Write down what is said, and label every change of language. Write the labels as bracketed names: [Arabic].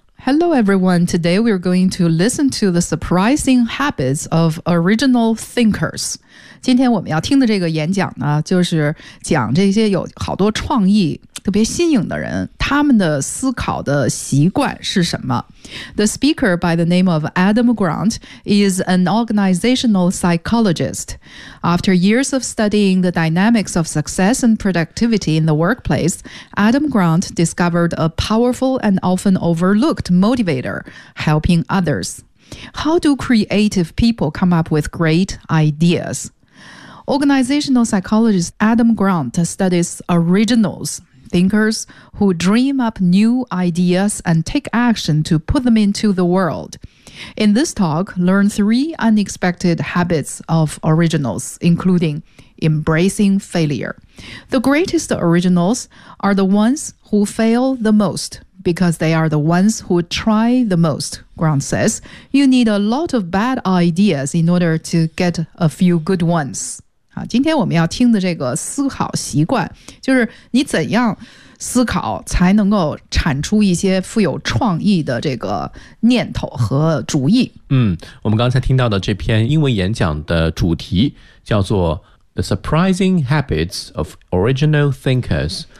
[English] Hello everyone, today we are going to listen to the surprising habits of original thinkers。 [Chinese] 今天我们要听的这个演讲呢，就是讲这些有好多创意特别新颖的人，他们的思考的习惯是什么。 [English] The speaker by the name of Adam Grant is an organizational psychologist. After years of studying the dynamics of success and productivity in the workplace, Adam Grant discovered a powerful and often overlooked motivator, helping others. How do creative people come up with great ideas? Organizational psychologist Adam Grant studies originals,thinkers who dream up new ideas and take action to put them into the world. In this talk, learn three unexpected habits of originals, including embracing failure. The greatest originals are the ones who fail the most because they are the ones who try the most, Grant says. You need a lot of bad ideas in order to get a few good ones. [Chinese] 今天我们要听的这个思考习惯，就是你怎样思考才能够产出一些富有创意的这个念头和主意。嗯，我们刚才听到的这篇英文演讲的主题叫做 The Surprising Habits of Original Thinkers。